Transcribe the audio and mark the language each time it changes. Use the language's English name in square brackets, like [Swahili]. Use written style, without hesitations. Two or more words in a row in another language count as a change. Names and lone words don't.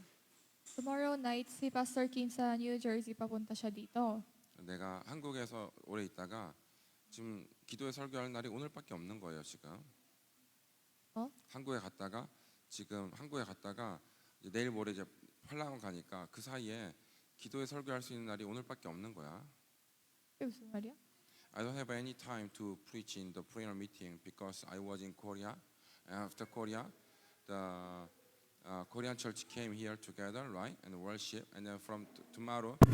[English] Tomorrow night, [Filipino] si Pastor Kim sa New Jersey, papunta siya dito. [Korean] 내가 한국에서 오래 있다가 지금 기도회 설교할 날이 오늘밖에 없는 거예요 지금. 한국에 갔다가 이제 내일 모레 이제 팔랑을 가니까 그 사이에 기도회 설교할 수 있는 날이 오늘밖에 없는 거야. 그게 무슨 말이야? [English] I don't have any time to preach in the prayer meeting because I was in Korea. And after Korea, the Korean church came here together, right, and worship. And then from tomorrow,